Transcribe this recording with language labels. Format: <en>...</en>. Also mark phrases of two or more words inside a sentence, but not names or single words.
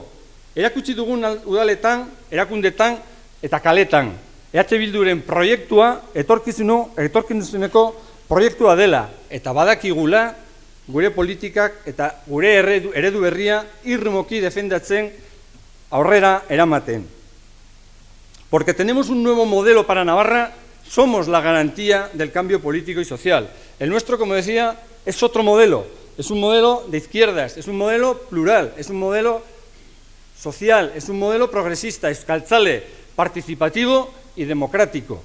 <eu>Erakutsi dugun udaletan, erakundetan eta kaletan. EH Bilduren proiektua etorkizuneko proiektua dela eta badakigula gure politikak eta gure eredu berria irmoki defendatzen aurrera eramaten.</eu> <es>Porque tenemos un nuevo modelo para Navarra, somos la garantía del cambio político y social. El nuestro, como decía, es otro modelo, es un modelo de izquierdas, es un modelo plural, es un modelo social, es un modelo progresista, euskaltzale, participativo y democrático.</es>